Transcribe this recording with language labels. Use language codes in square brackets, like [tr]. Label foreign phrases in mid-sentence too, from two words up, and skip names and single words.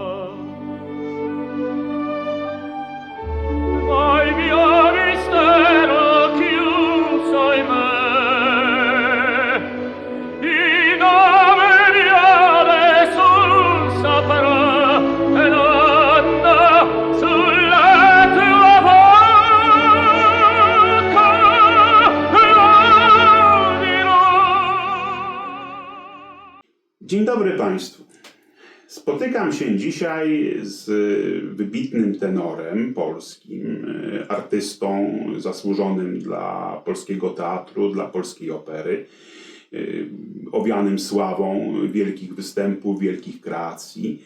[it] Ma il mio mistero chiuso in me, il nome mio nessun saprà, e l'anda sulla tua bocca lo dirò. [pl] Dzień dobry Państwu. Spotykam się dzisiaj z wybitnym tenorem polskim, artystą zasłużonym dla polskiego teatru, dla polskiej opery, owianym sławą wielkich występów, wielkich kreacji.